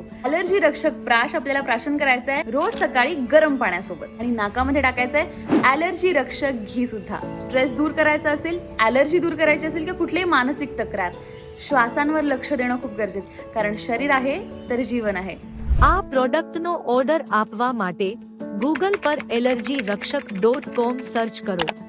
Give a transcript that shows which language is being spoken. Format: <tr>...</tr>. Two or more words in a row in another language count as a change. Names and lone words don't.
<mr>ॲलर्जी रक्षक प्राश आपल्याला प्राशन करायचं आहे रोज सकाळी गरम पाण्यासोबत आणि नाकामध्ये टाकायचं आहे ॲलर्जी रक्षक घी सुद्धा. स्ट्रेस दूर करायचा असेल, ॲलर्जी दूर करायची असेल किंवा कुठलीही मानसिक तक्रार, श्वासांवर लक्ष देणं खूप गरजेचं, कारण शरीर आहे तर जीवन आहे.</mr> <gu>આ પ્રોડક્ટનો ઓર્ડર આપવા માટે ગૂગલ પર એલર્જીરક્ષક.com સર્ચ કરો.</gu>